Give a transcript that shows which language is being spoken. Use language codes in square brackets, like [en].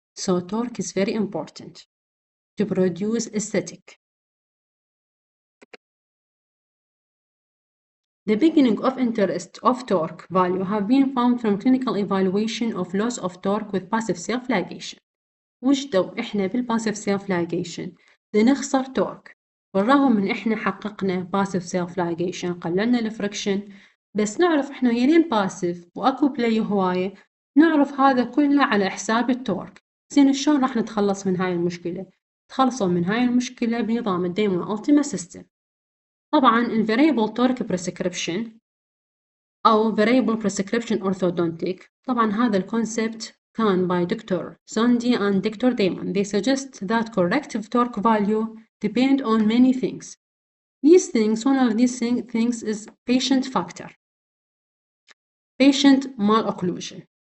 [en] So torque is very important to produce aesthetic. The beginning of interest of torque value have been found from clinical evaluation of loss of torque with passive self-ligation. [ar] وجدوا إحنا بالباسيف سيلف لايجيشن بنخسر تورك، بالرغم من إحنا حققنا باسيف سيلف لايجيشن، قللنا الفريكشن، بس نعرف إحنا يلين باسيف وأكو بلاي هواية، نعرف هذا كله على حساب التورك. زين شلون راح نتخلص من هاي المشكلة؟ تخلصوا من هاي المشكلة بنظام الدايمون ألتيما سيستم. طبعا ال [en] variable torque prescription [ar] أو [en] variable prescription orthodontic، [ar] طبعا هذا الكونسبت كان [en] by Dr. Zondi and Dr. Damon. They suggest that corrective torque value depend on many things. These things, one of these things is patient factor, patient malocclusion.